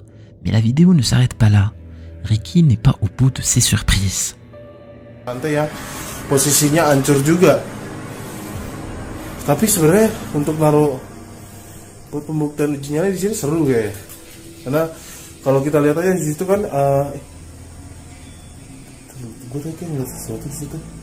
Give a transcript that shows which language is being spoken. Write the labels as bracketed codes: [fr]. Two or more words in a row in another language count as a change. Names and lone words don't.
[fr] Mais la vidéo ne s'arrête pas là. Ricky n'est pas au bout de ses surprises. [id] Posisinya hancur juga. Tapi sebenarnya untuk naruh pembuktian uji nyali di sini seru kayak. Karena kalau kita lihat aja di situ kan gue kayak ngeliat sesuatu di situ.